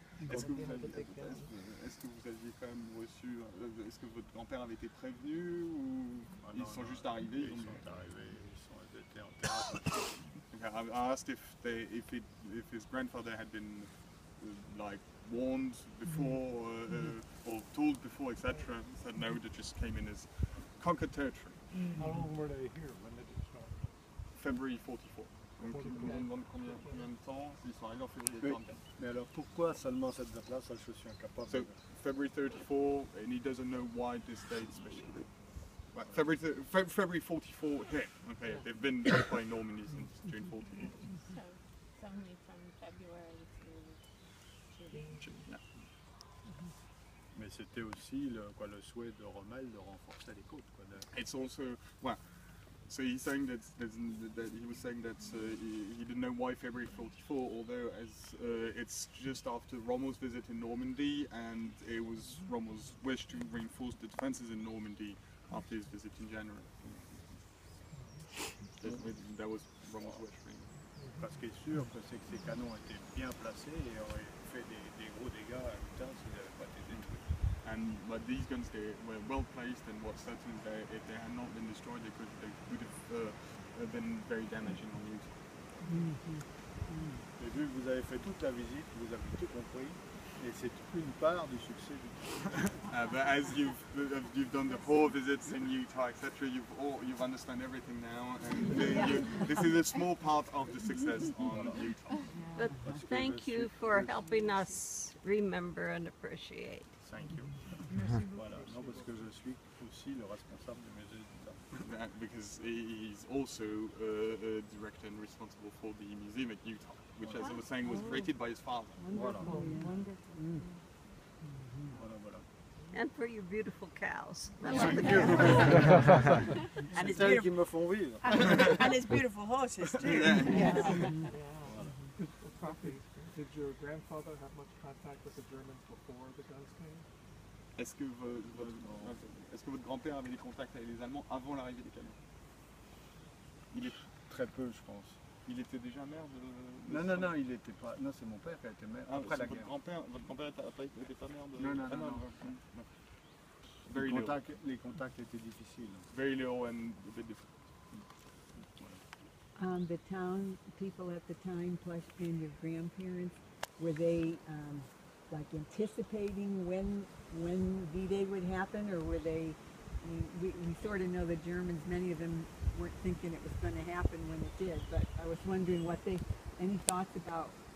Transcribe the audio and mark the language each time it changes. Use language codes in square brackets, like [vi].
[fr] Est-ce que vous aviez quand même reçu, est-ce que votre grand-père avait été prévenu, ou ils sont juste arrivés? Ils sont arrivés, ils étaient en terrasse. [en] Okay, I asked if his grandfather had been like warned before or told before, etc. He said no, they just came in as conquered territory. How long were they here? When did it start? February 44. [fr] Donc, combien de temps ils sont arrivés en février 44? Mais alors pourquoi seulement cette date-là, ça je suis incapable [en] So, [fr] de... [en] February 34, and he doesn't know why this date especially. Right, February 44 here. Okay, they've been occupying Normandy since June 14. So it's only from February to June. Yeah. [fr] Mais c'était aussi le souhait de Rommel de renforcer les côtes. [en] It's also, well, so he's saying that he was saying that he didn't know why February 44, although it's just after Rommel's visit in Normandy, and it was Rommel's wish to reinforce the defences in Normandy after his visit in January. That was Rommel's wish. [fr] Parce qu'il est sûr que c'est que ces canons étaient bien placés et auraient fait des gros dégâts à l'Utah s'ils n'avaient pas été détruits. [en] But these guns, they were well placed, and what's certain is that if they had not been destroyed, they would have been very damaging on Utah. [fr] Et vu que vous avez fait toute la visite, vous avez tout compris, et c'est une part du succès du [en] But as you've done the whole visits in Utah, etc., you've understand everything now, and this is a small part of the success on Utah. But thank you for helping us remember and appreciate. Thank you. [fr] Voilà. Non, parce que je suis aussi le responsable du musée d'Utah. [en] Because he's also a director and responsible for the museum at Utah, which, as I was saying, was created by his father. [fr] Voilà. [en] And for your beautiful cows. Thank And you. his [fr] C'est elles qui [en] beautiful, [fr] me font vivre. [en] and his beautiful horses too. Did your grandfather have much contact with the Germans before the guns came? [fr] Est-ce que votre grand-père avait des contacts avec les Allemands avant l'arrivée des canons? Il est Très peu, je pense. Il était déjà maire de... Non, il était pas. Non, c'est mon père qui a été maire après la guerre. Votre grand-père n'était pas maire de... Non. [en] Very little. [fr] Les contacts étaient difficiles. [en] Very little and a bit different. The town people at the time, plus and your grandparents, were they like anticipating when D-Day would happen, or were they? I mean, we sort of know the Germans. Many of them weren't thinking it was going to happen when it did. But I was wondering any thoughts about